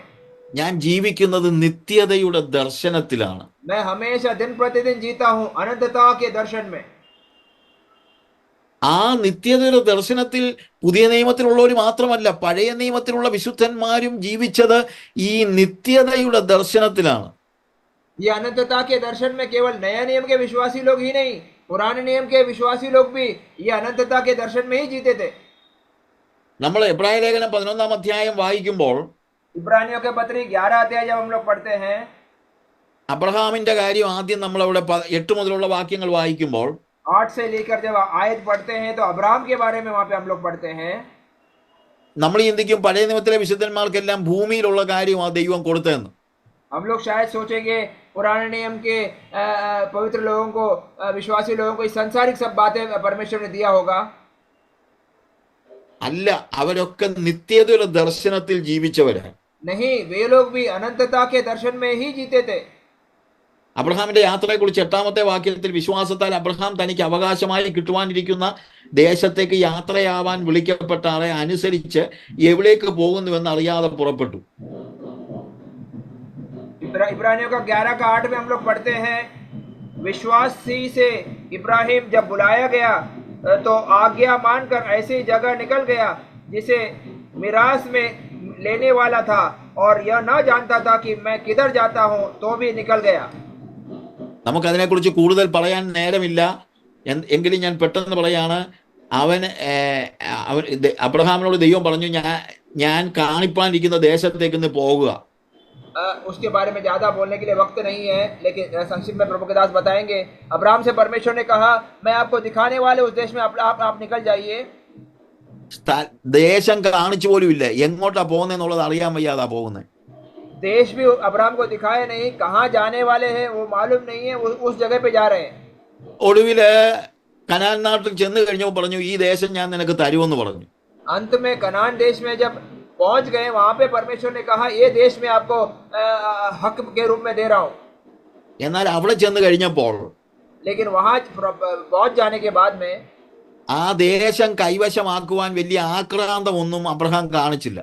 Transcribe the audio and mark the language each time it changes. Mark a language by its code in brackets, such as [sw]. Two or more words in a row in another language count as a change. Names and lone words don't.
[ml] ഞാൻ ജീവിക്കുന്നത് നിത്യതയുടെ ദർശനത്തിലാണ്. [hi] मैं हमेशा दिन प्रतिदिन जीता हूं अनंतता के दर्शन में. [ml] ആ നിത്യതയുടെ ദർശനത്തിൽ പുതിയ നിയമത്തിലുള്ളവർ മാത്രമല്ല, പഴയ നിയമത്തിലുള്ള വിശുദ്ധന്മാരും ജീവിച്ചത് ഈ നിത്യതയുടെ ദർശനത്തിലാണ്. [hi] ये अनंतता के दर्शन में केवल नया नियम के विश्वासी लोग ही नहीं, पुराने नियम के विश्वासी लोग भी ये अनंतता के दर्शन में ही जीते थे. [ml] നമ്മൾ എബ്രായ ലേഖനം 11-ാം അധ്യായം വായിക്കുമ്പോൾ [hi] इब्रानियों के पत्री 11 अध्याय जब हम लोग पढ़ते हैं, [ml] അബ്രഹാമിന്റെ കാര്യം ആദ്യം നമ്മളവിടെ 8 മുതലുള്ള വാക്യങ്ങൾ വായിക്കുമ്പോൾ [hi] 8 से लेकर जब आयत पढ़ते हैं तो अब्राहम के बारे में वहां पे हम लोग पढ़ते हैं. [ml] നമ്മൾ ചിന്തിക്കും പഴയ നിയമത്തിലെ വിശുദ്ധന്മാർക്കെല്ലാം ഭൂമിയിലുള്ള കാര്യം ആ ദൈവം കൊടുത്തതെന്ന്. [hi] हम लोग शायद सोचेंगे पुराने नियम के पवित्र लोगों को, विश्वासी लोगों को इस संसारिक सब बातें परमेश्वर ने दिया होगा. [ml] അല്ല, അവരൊക്കെ നിത്യതയുടെ ദർശനത്തിൽ ജീവിച്ചവരാണ്. [hi] नहीं, वे लोग भी अनंतता के दर्शन में ही जीते थे. [ml] അബ്രഹാമിന്റെ യാത്രയെക്കുറിച്ച് 8-ാമത്തെ വാക്യത്തിൽ വിശ്വാസത്താൽ അബ്രഹാം തനിക്ക് അവകാശമായി കിട്ടുവാനിരിക്കുന്ന ദേശത്തേക്ക് യാത്രയാവാൻ വിളിക്കപ്പെട്ട ആളെ അനുസരിച്ച് എവിടേക്ക് പോകുന്നുവെന്ന് അറിയാതെ പുറപ്പെട്ടു. [hi] इब्रानियों का 11 का 8 में हम लोग पढ़ते हैं, विश्वास से इब्राहिम जब बुलाया गया तो आज्ञा मानकर ऐसी जगह निकल गया जिसे मिरास में लेने वाला था, और यह न जानता था कि मैं किधर जाता हूं, तो भी निकल गया. [ml] നമുക്കതിനെക്കുറിച്ച് കൂടുതൽ പറയാൻ നേരമില്ല, എങ്കിലും ഞാൻ പെട്ടെന്ന് പറയാണ്. അബ്രഹാമിനോട് ദൈവം പറഞ്ഞു, ഞാൻ കാണിപ്പാനിരിക്കുന്ന ദേശത്തേക്ക് പോകുക. [hi] उसके बारे में ज्यादा बोलने के लिए वक्त नहीं है, लेकिन संक्षिप्त में प्रभु के दास बताएंगे. अब्राहम से परमेश्वर ने कहा, मैं आपको दिखाने वाले उस देश में आप निकल जाइए. [ml] ദേശം കാണിച്ചു പോലും ഇല്ല, എങ്ങോട്ടാ പോകുന്നതെന്നുള്ളത് അറിയാൻ വയ്യാതാ പോകുന്നത്. [hi] देश भी अब्राहम को दिखाया नहीं, कहाँ जाने वाले हैं वो मालूम नहीं है, उस जगह पे जा रहे हैं. [ml] ഒടുവില് കനാൻ നാട്ടിൽ ചെന്ന് കഴിഞ്ഞപ്പോൾ പറഞ്ഞു, ഈ ദേശം ഞാൻ നിനക്ക് തരുമെന്ന് പറഞ്ഞു. [hi] अंत में कनान देश में जब पहुंच गए, वहां पे परमेश्वर ने कहा, ये देश में आपको हक के रूप में दे रहा हूं. [ml] എന്നാൽ അവിടെ ചെന്ന് കഴിഞ്ഞപ്പോൾ, [hi] लेकिन वहां पहुंच जाने के बाद में [ml] ആ ദേശം കൈവശമാക്കുവാൻ വലിയ ആക്രാന്തമൊന്നും അബ്രഹാം കാണിച്ചില്ല.